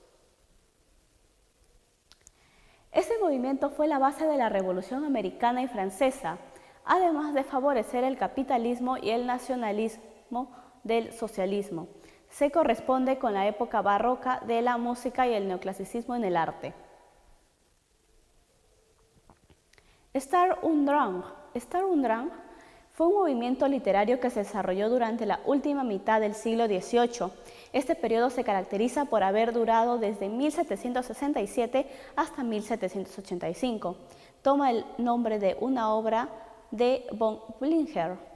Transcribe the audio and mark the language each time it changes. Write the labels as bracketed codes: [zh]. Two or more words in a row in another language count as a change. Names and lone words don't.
[es] Este movimiento fue la base de la Revolución Americana y Francesa, además de favorecer el capitalismo y el nacionalismo del socialismo. Se corresponde con la época barroca de la música y el neoclasicismo en el arte. Sturm und Drang. Sturm und Drang fue un movimiento literario que se desarrolló durante la última mitad del siglo XVIII. Este periodo se caracteriza por haber durado desde 1767 hasta 1785. Toma el nombre de una obra de von Blinger.